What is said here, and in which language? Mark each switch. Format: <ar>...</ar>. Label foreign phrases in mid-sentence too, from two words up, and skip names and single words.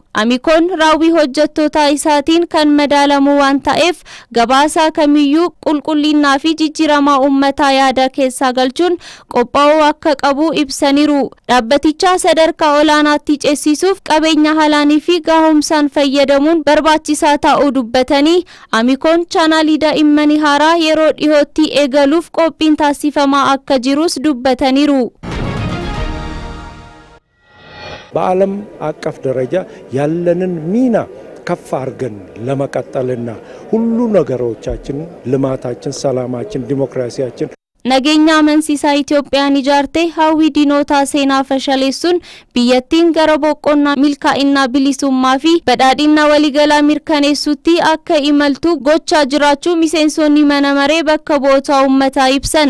<om>Amikoon raawwii hojjettoota isaatiin kan madaalamu waan ta'eef gabaasaa kamiyyuu qulqullinaa fi jijjiiramaa uummataa yaada keessa galchuun qophaa'uu akka qabu ibsaniiru. Dhaabbaticha sadarkaa olaanaatti ceesisuuf qabeenya halaanii fi gahumsaan fayyadamuun barbaachisaa ta'uu dubbatanii Amikoon chaanaalii daa'immanii haaraa yeroo dhihootti eegaluuf qophiin taasifamaa akka jirus dubbataniiru.</om> <am>በዓለም አቀፍ ደረጃ ያለንን ሚና ከፍ አድርገን ለመቀጠልና ሁሉ ነገሮቻችን ልማታችን፣ ሰላማችን፣ ዲሞክራሲያችን</am> <om>Nageenya amansiisaa Itoophiyaan ijaarte hawwii diinotaa seenaa fashaleessuun biyyattiin gara boqqonnaa milkaa'inaa bilisummaa fi badhaadhina waliigalaa mirkaneessuutti akka imaltu gochaa jiraachuu miseensonni mana maree bakka bu'oota uummataa ibsan.</om>